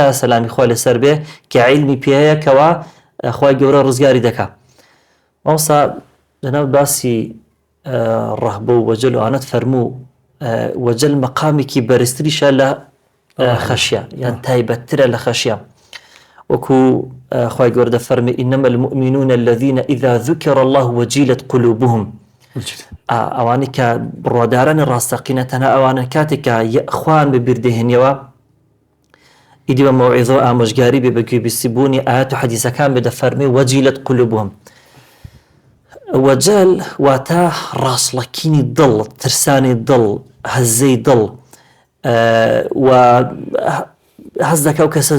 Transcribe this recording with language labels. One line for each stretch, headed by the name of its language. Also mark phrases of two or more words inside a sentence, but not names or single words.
Central Kurdish: سەلامی خوا لەسەر بێ کە عیلمی پێ هەیە کەوا خوای گەورە ڕزگاری دەکات ئەوسا لەناو باسی ڕەهبە و وەجل و ئانەت فەرموو وەجل مەقامێکی بەرزتریشە لە خەشیە یان تایبەتترە لە خەشیە وەکو خوای گەورە دەفەرمێ
Arabic: ئینەمە المؤمنون الذين إذا ذكر الله وجلت قلوبهم
Central Kurdish: ئەوانەی کە بڕوادارانی ڕاستەقینە تەنها ئەوانە کاتێک کە خوان ببیردەهێنیەوە ئیدی بە مەوعیزە و ئامۆژگاری بێ بە گوێبیستیبوونی ئاەت و حەدیثەکان بێ دەفەرمێ
Arabic: وەجیلت قلوبهم
Central Kurdish: وەجەل واتە ڕاستڵەکینی دڵ ترسانی دڵ هەزەی دڵ و هەز دەکا و کەسە